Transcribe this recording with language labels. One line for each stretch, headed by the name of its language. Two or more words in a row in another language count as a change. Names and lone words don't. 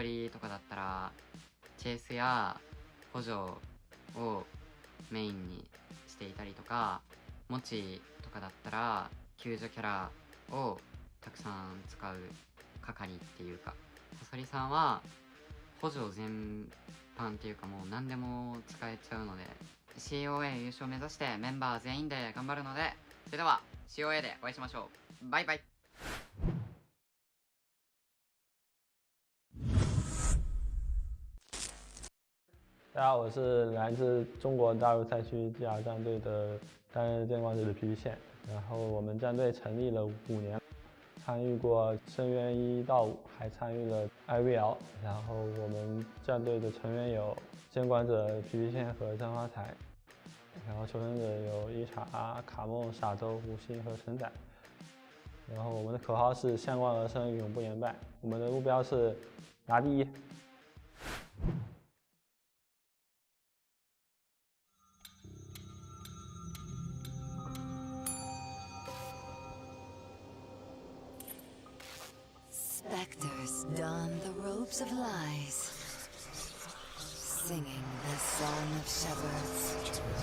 Japanese: 鶏とかだったらチェイスや補助をメインにしていたりとか、もちとかだったら救助キャラをたくさん使う係っていうか、そそりさんは補助全般っていうかもう何でも使えちゃうので、COA 優勝を目指してメンバー全員で頑張るので、それでは COA でお会いしましょう。バイバイ。
Chinese: 大家好，我是来自中国大陆赛区 GR 战队的担任监管者的皮皮线。然后我们战队成立了5年，参与过深渊1到5，还参与了 IVL。然后我们战队的成员有监管者皮皮线和张发财。然后求生者有伊查、卡梦、傻周、吴昕和陈仔。然后我们的口号是向冠而生，永不言败。我们的目标是拿第一。
English: Spectres don the robes of lies, singing the song of shepherds.